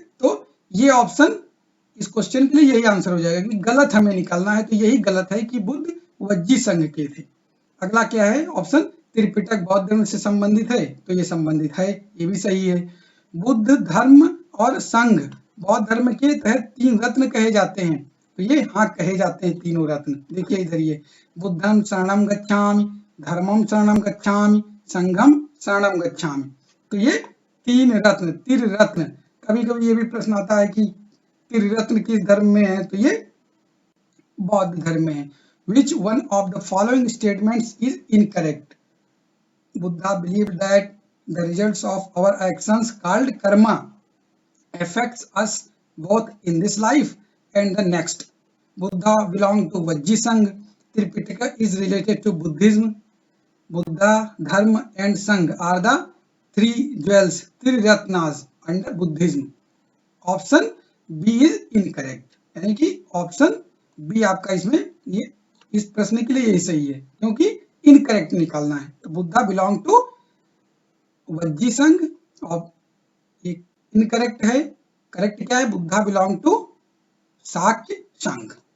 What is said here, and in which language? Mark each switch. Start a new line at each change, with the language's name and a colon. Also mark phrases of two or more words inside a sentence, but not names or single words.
Hindi: तो ये ऑप्शन इस क्वेश्चन के लिए यही आंसर हो जाएगा कि गलत हमें निकालना है, तो यही गलत है कि बुद्ध वज्जी संघ के थे। अगला क्या है, ऑप्शन त्रिपिटक बौद्ध धर्म से संबंधित है, तो ये संबंधित है, ये भी सही है। बुद्ध धर्म और संघ बौद्ध धर्म के तहत 3 रत्न कहे जाते हैं, तो ये हाँ कहे जाते हैं तीनों रत्न, देखिए इधर ये
Pali: बुद्धम शरणम गच्छामि, धर्मम शरणम गच्छामि, संघम शरणम गच्छामि,
Hindi: तो ये 3 रत्न, त्रिरत्न। कभी कभी ये भी प्रश्न आता है कि त्रिरत्न किस धर्म में है, तो ये बौद्ध धर्म में है।
English: Which one of the following statements is incorrect? Buddha believed that the results of our actions called karma affects us both in this life and the next. Buddha belonged to Vajji Sangh. Tripitaka is related to Buddhism. Buddha, Dharma and Sangh are the 3 jewels, 3 ratnas under Buddhism. Option B is incorrect,
Hindi: यानी कि ऑप्शन बी आपका इसमें ये इस प्रश्न के लिए यही सही है, क्योंकि इनकरेक्ट निकालना है। तो
English: Buddha belong to Vajji Sangh,
Hindi: और ये इनकरेक्ट है, करेक्ट क्या है,
English: Buddha belong to Shakya Sangh.